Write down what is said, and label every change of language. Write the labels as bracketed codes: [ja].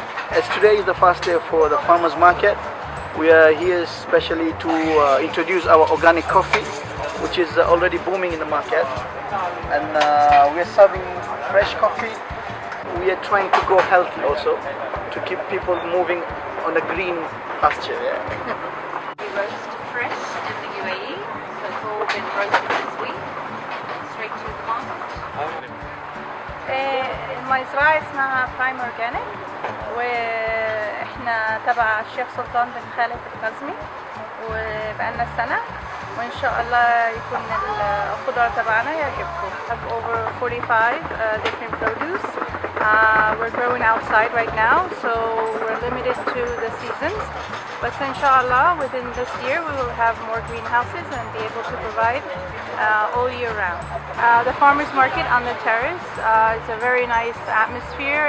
[en] As today is the first day for the farmers market, we are here especially to introduce our organic coffee, which is already booming in the market, and we are serving fresh coffee. We are trying to go healthy also, to keep people moving on a green pasture. Yeah. We roast fresh in the UAE, so it's all been roasted this week, straight to the market. [ar] المزرعة اسمها برايم اورجانيك، واحنا تبع الشيخ سلطان بن خالد القزمي، وبقالنا سنة، وإن شاء الله يكون الخضار تبعنا يعجبكم. [en] We have over 45 different produce. We're growing outside right now, so we're limited to the seasons. But inshallah, within this year, we will have more greenhouses and be able to provide all year round. The farmers market on the terrace is a very nice atmosphere.